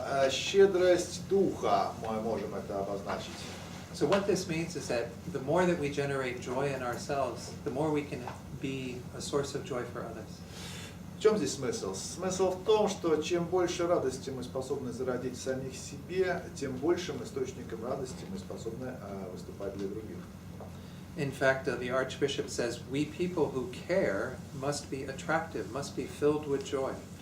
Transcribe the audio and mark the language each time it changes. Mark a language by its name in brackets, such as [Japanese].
[Russian] Щедрость духа, мы можем это обозначить. [English] So what this means is that the more that we generate joy in ourselves, the more we can be a source of joy for others. [Russian] В чем здесь смысл? Смысл в том, что чем больше радости мы способны зародить в самих себе, тем большим источником радости мы способны выступать для других. [English] In fact, the Archbishop says, we people who care must be attractive, must be filled with joy.